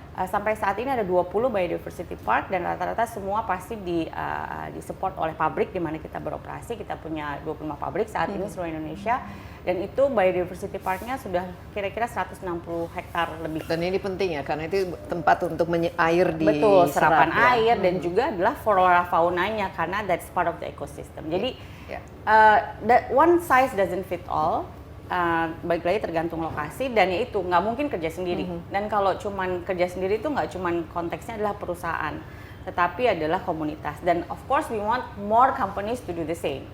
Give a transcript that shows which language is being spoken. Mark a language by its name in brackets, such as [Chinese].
[Indonesian] Sampai saat ini ada 20 biodiversity park dan rata-rata semua pasti di-support oleh pabrik di mana kita beroperasi. Kita punya 25 pabrik saat ini seluruh Indonesia dan itu biodiversity parknya sudah kira-kira 160 hektar lebih. Dan ini penting ya karena itu tempat untuk air di betul, serapan air dan juga adalah flora faunanya karena [English] that's part of the ecosystem. [Indonesian] Jadi [English] that one size doesn't fit all. [Indonesian] Baik lagi tergantung lokasi dan ya itu nggak mungkin kerja sendiri. Dan kalau cuman kerja sendiri itu nggak cuman konteksnya adalah perusahaan, tetapi adalah komunitas. Dan [English] of course we want more companies to do the same.